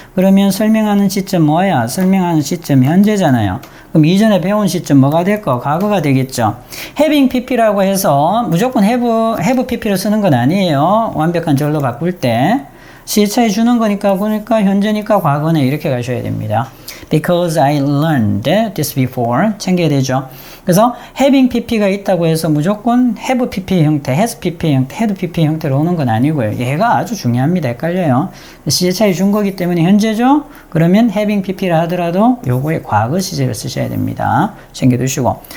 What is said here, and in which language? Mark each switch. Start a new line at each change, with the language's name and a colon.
Korean: 그러면 설명하는 시점 뭐야? 설명하는 시점 현재잖아요. 그럼 이전에 배운 시점 뭐가 될까? 과거가 되겠죠. having pp라고 해서 무조건 have pp를 쓰는 건 아니에요. 완벽한 절로 바꿀 때. 시제차에 주는 거니까, 그러니까 현재니까 과거네. 이렇게 가셔야 됩니다.
English: Because I learned this before.
Korean: 챙겨야 되죠. 그래서 having pp가 있다고 해서 무조건 have pp 형태, has pp 형태, had pp 형태로 오는 건 아니고요. 얘가 아주 중요합니다. 헷갈려요. 시제차에 준 거기 때문에 현재죠. 그러면 having pp라 하더라도 요거의 과거 시제를 쓰셔야 됩니다. 챙겨두시고.